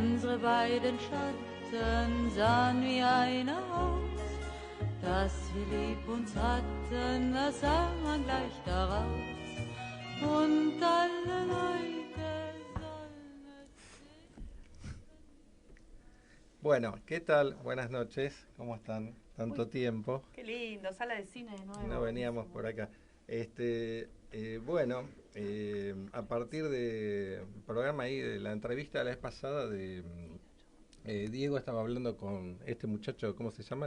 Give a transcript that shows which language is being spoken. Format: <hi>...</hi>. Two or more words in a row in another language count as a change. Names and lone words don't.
<de>unsere beiden Schatten sahen wie eine aus. Dass wir lieb uns hatten, das sah man gleich daraus. Und alle Leute sollen es.</de> <es>Bueno, ¿qué tal? Buenas noches, ¿cómo están? Tanto tiempo. Qué lindo, sala de cine de nuevo. No veníamos por acá. Bueno, a partir del programa ahí, de la entrevista de la vez pasada, Diego estaba hablando con este muchacho, ¿cómo se llama?</es>